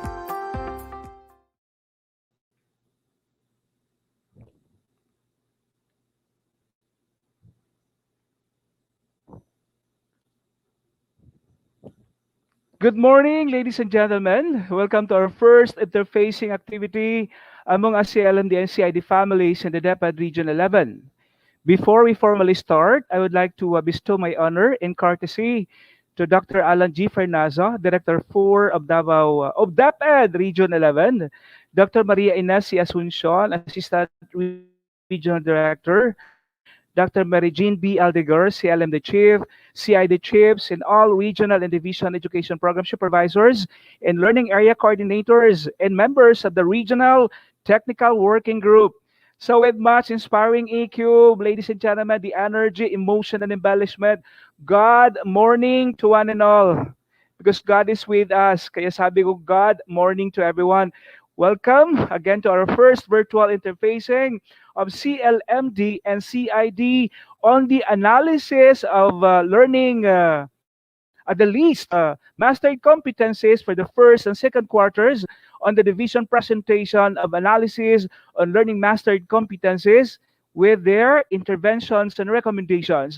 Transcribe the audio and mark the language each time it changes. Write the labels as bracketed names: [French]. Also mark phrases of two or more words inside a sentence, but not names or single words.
[English] Good morning, ladies and gentlemen. Welcome to our first interfacing activity among us CLMD and CID families in the DepEd Region 11. Before we formally start, I would like to bestow my honor and courtesy to Dr. Alan G. Fernazo, Director 4 of DepEd Region 11, Dr. Maria Ines C. Asuncion, Assistant Regional Director, Dr. Mary Jean B. Aldegar, CLMD Chief, CID Chiefs, and all regional and division education program supervisors and learning area coordinators and members of the Regional Technical Working Group. So with much inspiring EQ, ladies and gentlemen, the energy, emotion, and embellishment, God morning to one and all. Because God is with us. [Filipino] Kaya sabi ko, [English] God morning to everyone. Welcome again to our first virtual interfacing of CLMD and CID on the analysis of learning at the least mastered competencies for the first and second quarters on the division presentation of analysis on learning mastered competencies with their interventions and recommendations.